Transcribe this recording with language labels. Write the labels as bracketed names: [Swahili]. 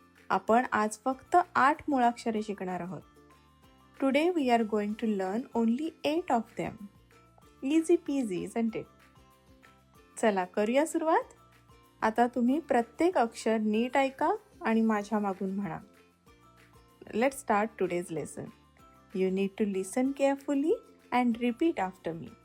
[Marathi] आपण आज फक्त 8 मुळाक्षरे शिकणार आहोत. [English] Today we are going to learn only 8 of them. Easy peasy, isn't it? [Marathi] चला करूया सुरुवात. आता तुम्ही प्रत्येक अक्षर नीट ऐका आणि माझ्या मागून म्हणा. [English] Let's start today's lesson. You need to listen carefully and repeat after me.